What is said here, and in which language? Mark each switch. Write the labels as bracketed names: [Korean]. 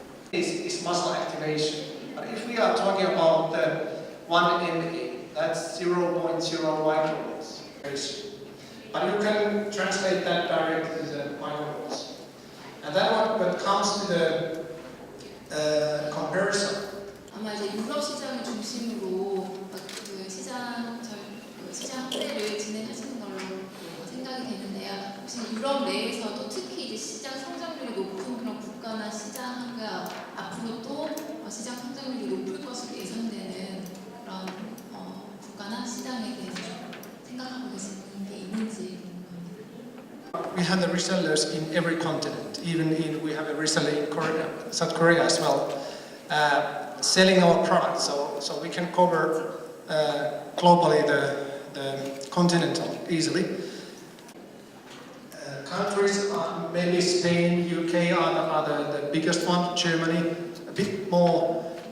[English] Is muscle activation. But if we are talking about the 1 MA, that's 0.0 microvolts. But you can translate that directly to the microvolts. And then what comes to the comparison. [Korean] 아마 이제 유럽 시장을 중심으로 그 시장 확대를 진행하시는 걸로 생각이 되는데요. 혹시 유럽 내에서도 특히 이제 시장 성장률이 높은 그런 국가나 시장과 앞으로 또 시장 성장률이 높을 것으로 예상되는 그런 국가나 시장에 대해서 생각하고 계시는 게 있는지 궁금합니다. [English] We have the resellers in every continent. We have a reseller in Korea, South Korea as well, selling our products. So we can cover globally the continental easily. Countries, maybe Spain, UK are the biggest one. Germany, a bit more